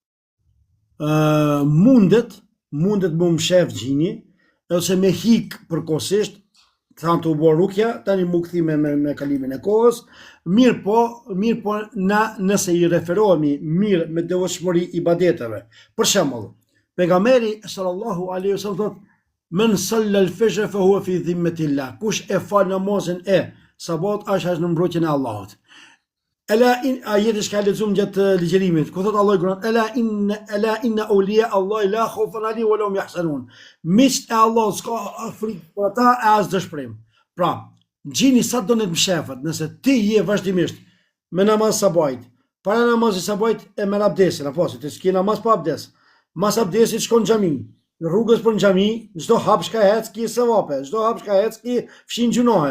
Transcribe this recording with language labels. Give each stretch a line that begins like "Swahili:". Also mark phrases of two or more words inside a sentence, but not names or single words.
Albanian: Mundet më mshef gjini, ose me hik përkohësisht, thanë të u bo rukja, tani mu këthi me kalimin e kohës, mirë po na nëse i referohemi mirë me devotshmëri ibadeteve. Për shembull, pejgamberi
Arabic: صلى الله عليه وسلم
Albanian: thotë,
Arabic: من صلى الفجر فهو في ذمة الله.
Albanian: Kush e fal namazin e sabat është në mbrojtjen e Allahut. Ajeti që ka lexuar gjatë ligjërimit, ku thot Allah i Kur'an,
Arabic: ألا إن أولياء الله لا خوف عليهم ولهم يحزنون.
Albanian: Miqt e Allahut s'ka frikë për ata e as dëshpërim. Pra, gjini sa do të mshefët, nëse ti je vazhdimisht me namaz sabajt, para namazit sabajt e merr abdesin, apo se ti s'ke namaz pa abdes. Mas abdesit shkon në xhami. Në rrugës për në xhami, çdo hap shka hec ki sevape, çdo hap shka hec ki fshin gjunohe.